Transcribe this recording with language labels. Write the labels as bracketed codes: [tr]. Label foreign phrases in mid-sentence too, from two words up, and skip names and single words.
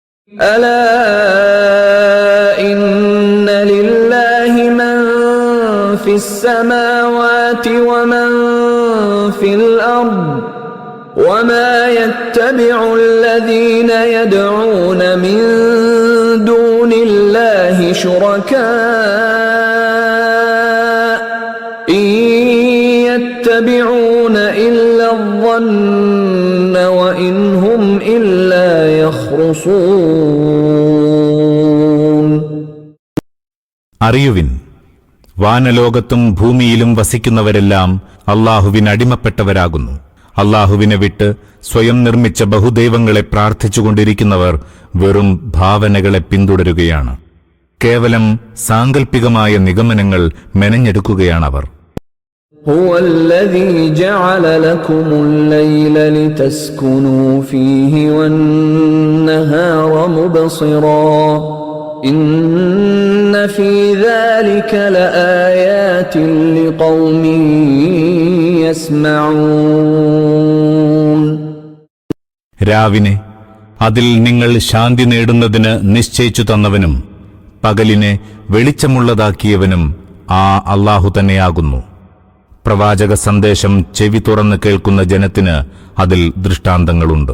[ar] ألا إن لله من في السماوات ومن في الأرض وما يتبع الذين يدعون من دون الله شركاء إن يتبعون إلا الظن وإن هم إلا يخرصون. [ml] അറിയുവിൻ, വാനലോകത്തും ഭൂമിയിലും വസിക്കുന്നവരെല്ലാം അല്ലാഹുവിന് അടിമപ്പെട്ടവരാകുന്നു. അല്ലാഹുവിനെ വിട്ട് സ്വയം നിർമ്മിച്ച ബഹുദൈവങ്ങളെ പ്രാർത്ഥിച്ചുകൊണ്ടിരിക്കുന്നവർ വെറും ഭാവനകളെ പിന്തുടരുകയാണ്. കേവലം സാങ്കല്പികമായ നിഗമനങ്ങൾ മെനഞ്ഞെടുക്കുകയാണവർ. [ar] هو الذي جعل لكم الليل لتسكنوا فيه والنهار مبصرا إن في ذلك لآيات لقوم يسمعون. [ml] രാവിനെ അതിൽ നിങ്ങൾ ശാന്തി നേടുന്നതിന് നിശ്ചയിച്ചു തന്നവനും പകലിനെ വെളിച്ചമുള്ളതാക്കിയവനും ആ അല്ലാഹു തന്നെയാകുന്നു. പ്രവാചക സന്ദേശം ചെവി തുറന്ന് കേൾക്കുന്ന ജനത്തിന് അതിൽ ദൃഷ്ടാന്തങ്ങളുണ്ട്.